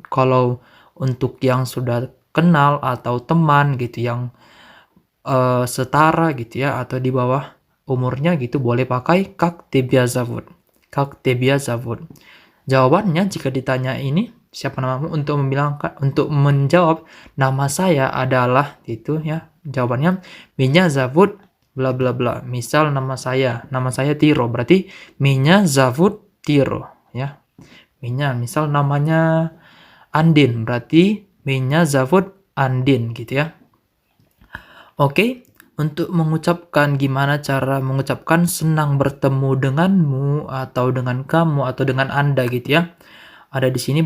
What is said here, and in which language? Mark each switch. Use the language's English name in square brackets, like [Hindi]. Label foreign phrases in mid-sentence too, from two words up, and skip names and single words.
[Indonesian] Kalau untuk yang sudah kenal atau teman gitu yang setara gitu ya atau di bawah umurnya gitu boleh pakai [Russian] Как тебя зовут. Как тебя зовут. [Indonesian] Jawabannya jika ditanya ini siapa namamu, untuk menjawab nama saya adalah gitu ya. Jawabannya [Russian] Меня зовут [Indonesian] bla bla bla. Misal nama saya Tiro, berarti [Russian] Меня зовут [Indonesian] Tiro ya. Меня misal namanya Andin, berarti [Russian] Меня зовут [Indonesian] Andin gitu ya. Oke, untuk mengucapkan gimana cara mengucapkan senang bertemu denganmu atau dengan kamu atau dengan Anda gitu ya.